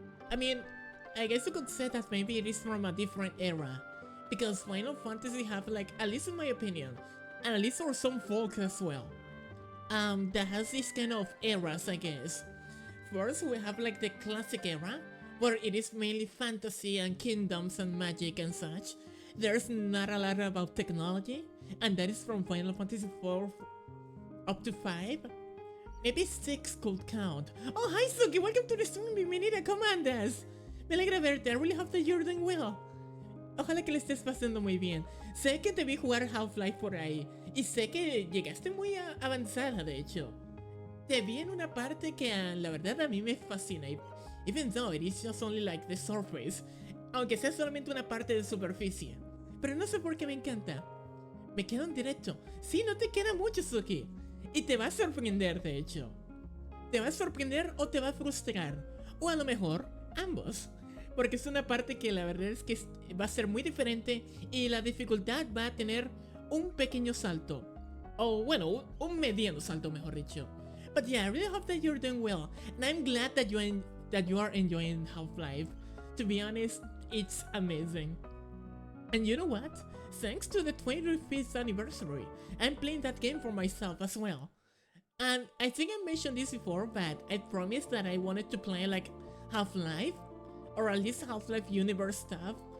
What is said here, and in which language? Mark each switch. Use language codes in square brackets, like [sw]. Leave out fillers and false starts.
[en] I mean, I guess you could say that maybe it is from a different era, because Final Fantasy have like, at least in my opinion, and at least for some folks as well, that has this kind of eras, I guess. First, we have like the classic era, where it is mainly fantasy and kingdoms and magic and such. There's not a lot about technology, and that is from Final Fantasy IV up to 5. Maybe 6 could count. Oh, hi Suki, welcome to the stream, [es] bienvenida, ¿cómo andas? Me alegra verte, [en] I really hope that you're doing well. [es] Ojalá que le estés pasando muy bien. Sé que te vi jugar Half-Life por ahí, y sé que llegaste muy avanzada, de hecho. Te vi en una parte que la verdad a mí me fascina, [en] even though it is just only like the surface, [es] aunque sea solamente una parte de superficie. Pero no sé por qué me encanta. Me quedo en directo. Sí, no te queda mucho, Suki. Y te va a sorprender, de hecho. Te va a sorprender o te va a frustrar. O a lo mejor, ambos. Porque es una parte que la verdad es que va a ser muy diferente y la dificultad va a tener un pequeño salto. O bueno, un mediano salto, mejor dicho. [en] But yeah, I really hope that you're doing well. And I'm glad that you are enjoying Half-Life. To be honest, it's amazing. And you know what? Thanks to the 25th anniversary, I'm playing that game for myself as well. And I think I mentioned this before, but I promised that I wanted to play like Half-Life, or at least Half-Life universe stuff.